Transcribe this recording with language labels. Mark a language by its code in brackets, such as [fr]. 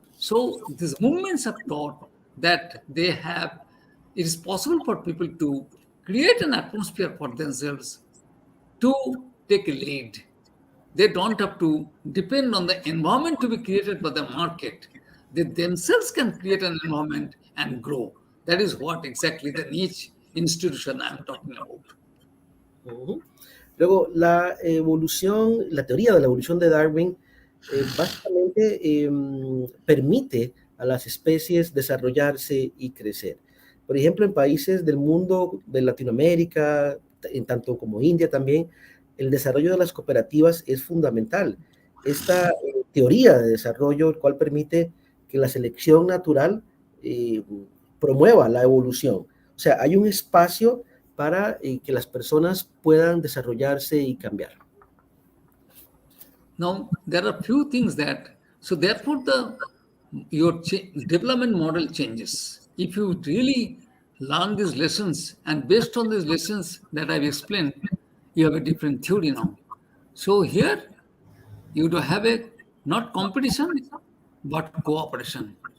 [en] So these movements have taught that it is possible for people to create an atmosphere for themselves to take a lead. They don't have to depend on the environment to be created by the market. They themselves can create an environment and grow. That is what exactly the niche institution I'm talking about. Uh-huh. [es] Luego, la teoría de la evolución de Darwin básicamente permite a las especies desarrollarse y crecer. Por ejemplo, en países del mundo de Latinoamérica, en tanto como India también, el desarrollo de las cooperativas es fundamental. Esta teoría de desarrollo, el cual permite que la selección natural promueva la evolución. O sea, hay un espacio para que las personas puedan desarrollarse y cambiar. [en] Now, there are few things that, so therefore your development model changes. If you really learn these lessons, and based on these lessons that I've explained, you have a different theory now. So here, you do have a not competition, but cooperation.